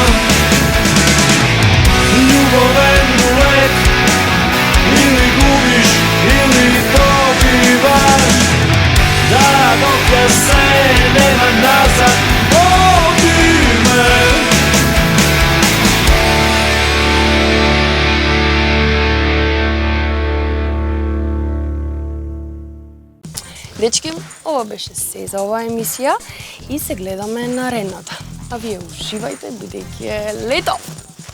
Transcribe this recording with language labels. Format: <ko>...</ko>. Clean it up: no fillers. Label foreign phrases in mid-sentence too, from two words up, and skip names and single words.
<mk>Љубовен рулет Или губиш или добиваш Да док ја се нема назад води ме Дечки, ова беше се за оваа емисија и се гледаме наредната. А вие уживајте, бидејќи е лето!</mk>